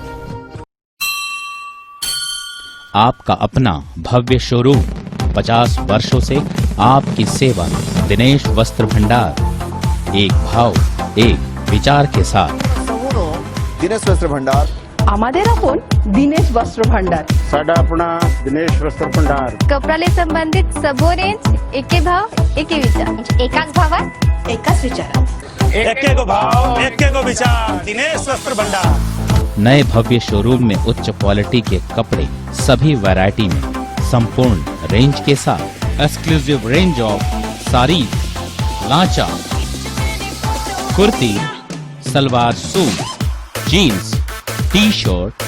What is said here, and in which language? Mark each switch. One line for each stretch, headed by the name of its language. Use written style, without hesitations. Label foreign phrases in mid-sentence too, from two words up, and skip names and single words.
Hindi: आपका अपना भव्य शोरूम, 50 वर्षों से आपकी सेवा। दिनेश वस्त्र भंडार, एक भाव एक विचार के साथ। दिनेश वस्त्र भंडार,
Bangla: আমাদের আপন दिनेश वस्त्र भंडार
Punjabi: ਸਾਡਾ ਅਪਣਾ दिनेश वस्त्र भंडार
Nepali: कपडाले संबंधित सबो रेंज एके भाव एके विचार
Marathi: एकाच भावात एकाच विचारात
Nepali: एके को भाव एके को विचार दिनेश वस्त्र भंडार।
Hindi: नए भव्य शोरूम में उच्च क्वालिटी के कपड़े सभी वैरायटी में संपूर्ण रेंज के साथ
English: Exclusive range of saree, lancha, kurti, salwar suit, jeans, T-shirt,